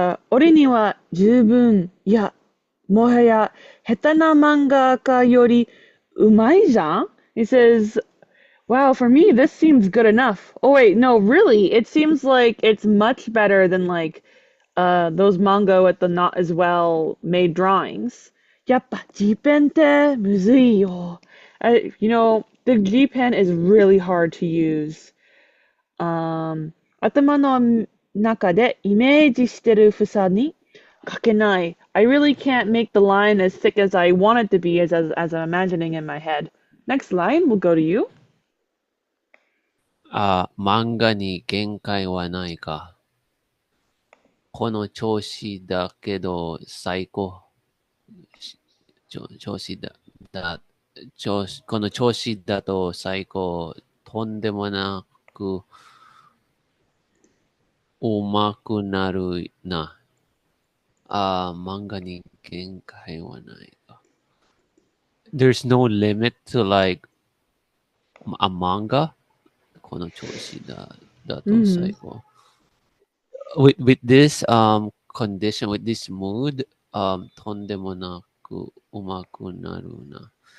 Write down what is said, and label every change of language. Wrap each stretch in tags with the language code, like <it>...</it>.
<ja>俺には十分、いや、もはや下手な漫画家よりうまいじゃん?</ja> <en>He says, wow, for me, this seems good enough. Oh, wait, no, really, it seems like it's much better than like those manga with the not as well made drawings.</en> <ja>やっぱ G pen ってむずいよ.</ja> <en>You know, the G pen is really hard to use.</en> <ja>頭の中でイメージしてる房に書けない.</ja> <en>I really can't make the line as thick as I want it to be as I'm imagining in my head. Next line will go to you.</en> <ja>漫画に限界はないか。この調子だけど最高。調子だ、この調子だと最高。とんでもなくうまくなるな。漫画に限界はないか。</ja> <en>There's no limit to like a manga.</en> <ja>この調子だと最高。</ja> <en>With this condition, with this mood,</en> <ja>とんでもなくうまくなるな。</ja>